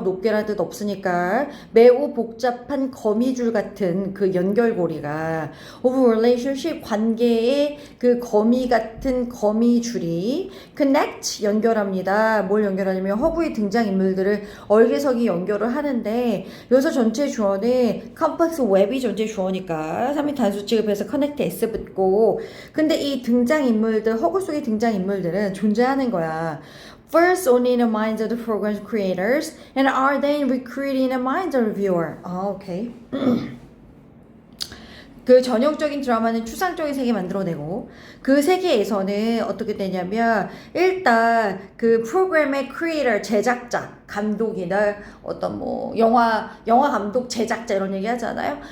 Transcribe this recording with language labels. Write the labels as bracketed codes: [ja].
[ko] 높게라는 뜻 없으니까 매우 복잡한 거미줄 같은 그 연결고리가 [en] of relationship [ko] 관계의 그 거미 같은 거미줄이 connect 연결합니다. 뭘 연결하냐면 허구의 등장인물들을 얼개석이 연결을 하는데 여기서 전체 주어는 complex web이 전체 주어니까 3인 단수 취급해서 connect s 붙고 근데 이 등장인물들 허구 속의 등장인물들은 존재하는 거야. [en] First only in the minds of the program's creators and are then recreated in the minds of the viewer. [ko] 오케이. 그 전형적인 드라마는 추상적인 세계 만들어내고 그 세계에서는 어떻게 되냐면 일단 그 프로그램의 크리에이터 제작자 감독이나 어떤 뭐 영화 감독 제작자 이런 얘기 하잖아요.